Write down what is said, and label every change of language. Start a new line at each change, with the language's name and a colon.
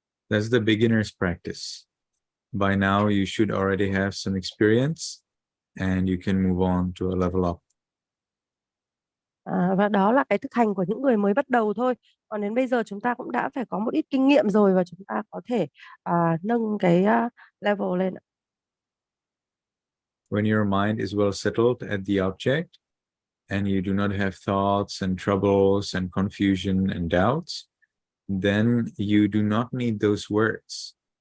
English: That's the beginner's practice. By now you should already have some experience and you can move on to a level up.
Vietnamese: Và đó là cái thực hành của những người mới bắt đầu thôi. Còn đến bây giờ chúng ta cũng đã phải có một ít kinh nghiệm rồi và chúng ta có thể nâng cái level lên.
English: When your mind is well settled at the object and you do not have thoughts and troubles and confusion and doubts, then you do not need those words.